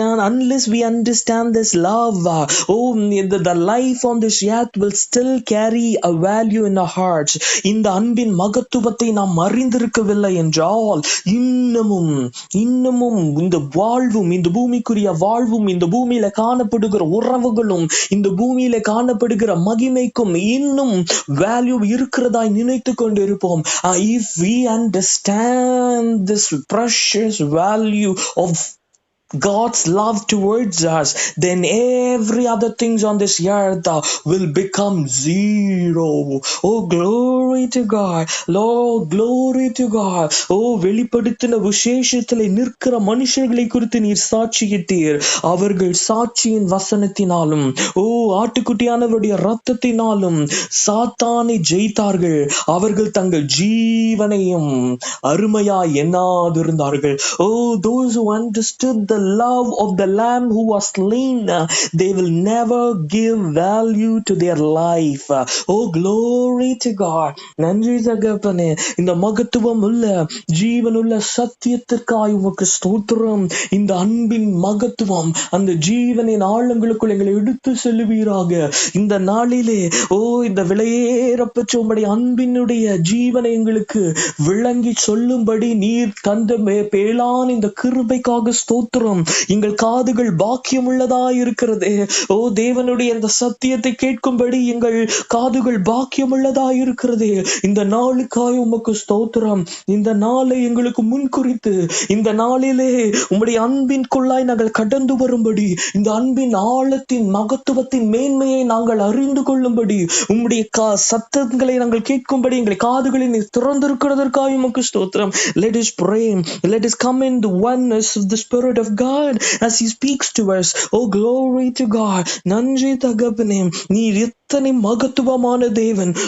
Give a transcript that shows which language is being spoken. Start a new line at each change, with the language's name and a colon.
English: Unless we understand this love, the life on this earth will still carry a value in our hearts.
Tamil: இந்த அன்பின் மகத்துவத்தை நாம் அறிந்திருக்கவில்லை என்றால் இன்னமும் இந்த வாழ்வும், இந்த பூமிக்குரிய வாழ்வும், இந்த பூமியில காணப்படுகிற உறவுகளும், இந்த பூமியில காணப்படுகிற மகிமைக்கும் இன்னும் வேல்யூ இருக்கிறதாய் நினைத்து கொண்டிருப்போம்.
English: If we understand this precious value of God's love towards us, then every other things on this earth will become zero. Oh, glory to God. Lord, glory to God.
Tamil: வெளிப்படுத்தின விசேஷத்திலே நிற்கிற மனுஷர்களை குறித்து நீர் சாட்சியிட்டீர். அவர்கள் சாட்சியின் வசனத்தினாலும் ஆட்டுக்குட்டியானவருடைய இரத்தத்தினாலும் சாத்தானை ஜெயித்தார்கள். அவர்கள் தங்கள் ஜீவனையும் அருமையாய் எண்ணாதிருந்தார்கள்.
English: Those who understood the love of the Lamb who was slain, they will never give value to their life. Oh, glory to God.
Tamil: நன்றி தகப்பனே, இந்த மகத்துவம் உள்ள ஜீவனுள்ள சத்தியத்திற்காய் உமக்கு ஸ்தோத்திரம். இந்த அன்பின் மகத்துவம் அந்த ஜீவனின் ஆழங்களுக்குள் எங்களை எடுத்து செல்லுவீராக. இந்த நாளிலே இந்த விலையேறப்பெற்ற உம்முடைய அன்பினுடைய ஜீவனை எங்களுக்கு விளங்கி சொல்லும்படி நீர் தந்த பேலான் இந்த கிருபைக்காக ஸ்தோத்திரம். எங்கள் காதுகள் பாக்கியம் உள்ளதா இருக்கிறதே. தேவனுடைய இந்த சத்தியத்தை கேட்கும்படி எங்கள் காதுகள் பாக்கியம் உள்ளதா இருக்கிறதே. இந்த நாளுக்காய் உமக்கு ஸ்தோத்திரம். இந்த நாளை எங்களுக்கு முன்குறித்து இந்த நாளிலே உம்முடைய அன்பின்குள்ளாய் நாங்கள் கடந்து வரும்படி, இந்த அன்பின் ஆழத்தின் மகத்துவத்தின் மேன்மையை நாங்கள் அறிந்து கொள்ளும்படி, உம்முடைய சத்தங்களை நாங்கள் கேட்கும்படி எங்களை காதுகளை திறந்திருக்கிறதற்காக உமக்கு ஸ்தோத்திரம்.
English: Let us pray. Let us come in the oneness of the Spirit of God as He speaks to us. Oh, glory to God.
Tamil: நன்றி தகப்பனே, நீர் எத்தனை மகத்துவமான தேவன்.